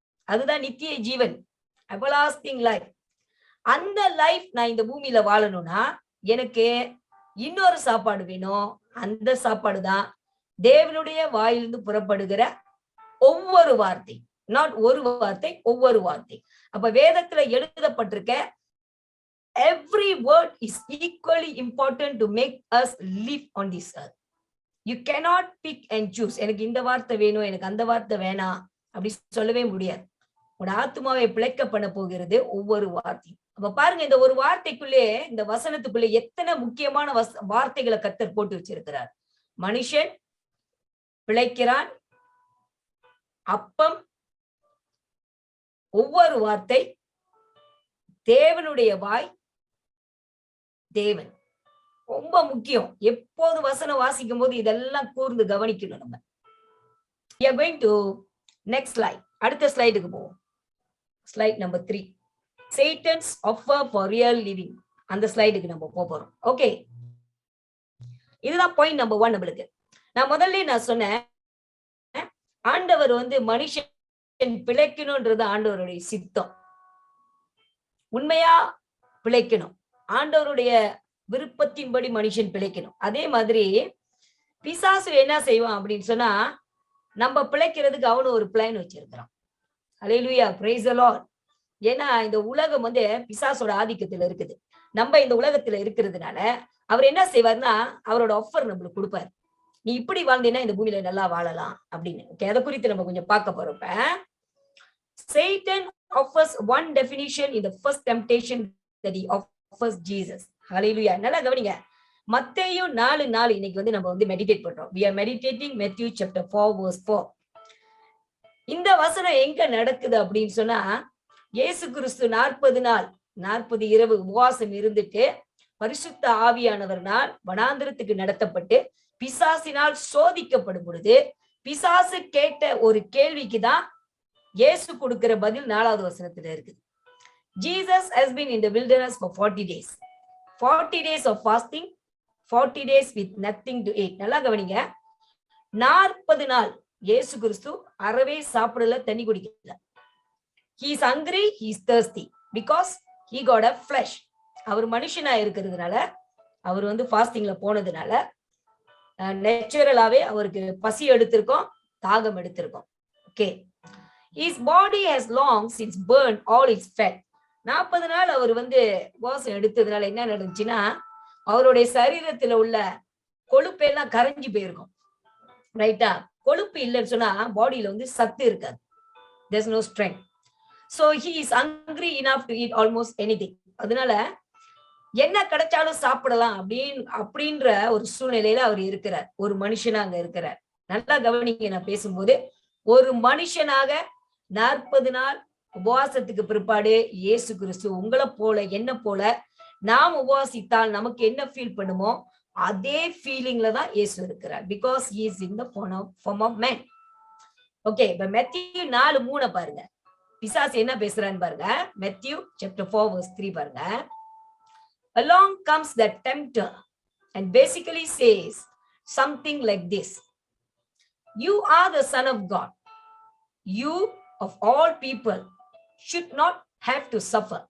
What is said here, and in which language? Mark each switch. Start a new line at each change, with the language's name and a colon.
Tamil: அதுதான் நித்திய ஜீவன்,
English: Everlasting life.
Tamil: அந்த லைஃப் நான் இந்த பூமியில வாழணும்னா எனக்கு இன்னொரு சாப்பாடு வேணும். அந்த சாப்பாடு தான் தேவனுடைய வாயிலிருந்து புறப்படுகிற ஒவ்வொரு வார்த்தை. நாட் ஒரு வார்த்தை, ஒவ்வொரு வார்த்தை. அப்ப வேதத்துல எழுதப்பட்டிருக்க
English: every word is equally important to make us live on this earth. You cannot pick and choose.
Tamil: எனக்கு இந்த வார்த்தை வேணும், எனக்கு அந்த வார்த்தை வேணாம் அப்படி சொல்லவே முடியாது. உங்க ஆத்துமாவை பிழைக்க பண்ண போகிறது ஒவ்வொரு வார்த்தையும். அப்ப பாருங்க, இந்த ஒரு வார்த்தைக்குள்ளே, இந்த வசனத்துக்குள்ளே எத்தனை முக்கியமான வார்த்தைகளை கர்த்தர் போட்டு வச்சிருக்கிறார். மனுஷன் பிழைக்கிறான், அப்பம், ஒவ்வொரு வார்த்தை, தேவனுடைய வாய், தேவன். ரொம்ப முக்கியம். எப்போது வசனம் வாசிக்கும் போது இதெல்லாம் கூர்ந்து கவனிக்கணும் நம்ம.
English: We are going to next slide.
Tamil: அடுத்த ஸ்லைடுக்கு போவோம். Slide number 3.
English: Satan's offer for real living.
Tamil: அந்த ஸ்லைடுக்கு நம்ம போறோம். ஓகே, இதுதான் பாயிண்ட் நம்பர் 1 நம்மளுக்கு. நான் முதல்ல சொன்னேன், ஆண்டவர் மனுஷன் பிழைக்கணும்ன்றது ஆண்டவருடைய சித்தம். உண்மையா பிழைக்கணும், ஆண்டவருடைய விருப்பத்தின்படி மனுஷன் பிழைக்கணும். அதே மாதிரி பிசாசு என்ன செய்வான் அப்படின்னு சொன்னா, நம்ம பிழைக்கிறதுக்கு அவனு ஒரு பிளான் வச்சிருக்கிறான். ஹல்லேலூயா, பிரைஸ் தி லார்ட். ஏன்னா இந்த உலகம் பிசாசோட ஆதிக்கத்துல இருக்குது. நம்ம இந்த உலகத்துல இருக்கிறதுனால அவர் என்ன செய்வார்னா, அவரோட ஆஃபர் நம்மளுக்கு கொடுப்பாரு. நீ இப்படி வாழ்ந்தீங்கன்னா இந்த பூமியில நல்லா வாழலாம் அப்படின்னு. ஓகே, அதை குறித்து நம்ம கொஞ்சம் பார்க்க போறோம்.
English: Satan offers one definition in the first temptation that he offers Jesus.
Tamil: Hallelujah. நல்லா கவனிங்க. மத்தேயு 4:4 இன்னைக்கு நம்ம மெடிடேட் பண்றோம்.
English: We are meditating Matthew chapter 4 verse 4.
Tamil: இந்த வசனம் எங்க நடக்குது அப்படின்னு சொன்னா, இயேசு கிறிஸ்து 40 நாள் 40 இரவு உபவாசம் இருந்துட்டு பரிசுத்த ஆவியானவர்னால் வனாந்திரத்துக்கு நடத்தப்பட்டு பிசாசினால் சோதிக்கப்படும் பொழுது பிசாசு கேட்ட ஒரு கேள்விக்குதான் இயேசு கொடுக்கிற பதில் 4வது வசனத்துல இருக்குது.
English: Jesus has been in the wilderness for 40 days. 40 days of fasting, 40 days with nothing to eat.
Tamil: நல்லா கவனிங்க. 40 நாள் இயேசு கிறிஸ்து அறவே சாப்பிடல, தண்ணி குடிக்கல.
English: He is hungry, he is thirsty because he got a flesh.
Tamil: அவர் மனுஷனா இருக்கிறதுனால, அவர் ஃபாஸ்டிங்ல போனதுனால நேச்சுரலாவே அவருக்கு பசி எடுத்திருக்கோம், தாகம் எடுத்திருக்கோம்.
English: Okay, his body has long since burned all its fat.
Tamil: 40 நாள் அவர் உபவாசம் எடுத்ததுனால என்ன நடந்துச்சுன்னா, அவருடைய சரீரத்துல உள்ள கொழுப்பு எல்லாம் கரைஞ்சி போயிருக்கும். ரைட்டா? கொழுப்பு இல்லைன்னு சொன்னா பாடியில சத்து இருக்காது.
English: there's no strength. so he is hungry enough to eat almost anything.
Tamil: அதனால என்ன கிடைச்சாலும் சாப்பிடலாம் அப்படின்ற ஒரு சூழ்நிலையில அவர் இருக்கிறார். ஒரு மனுஷனா அங்க இருக்கிறார். நல்லா கவனிங்க, நான் பேசும்போது ஒரு மனுஷனாக 40 நாள் உபவாசத்துக்கு பிற்பாடு இயேசு கிறிஸ்து உங்களை போல என்ன போல நாம் உபவாசித்தால் நமக்கு என்ன ஃபீல் பண்ணுமோ அதே ஃபீலிங்ல தான் இயேசு இருக்கிறார்.
English: Because he is in the form of man.
Tamil: Okay, இப்ப மேத்யூ 4:3 பாருங்க. பிசாசு என்ன பேசுறான்னு பாருங்க.
English: Matthew chapter 4 verse 3 பாருங்க. Along comes the tempter and basically says something like this: you are the son of God. You of all people should not have to suffer.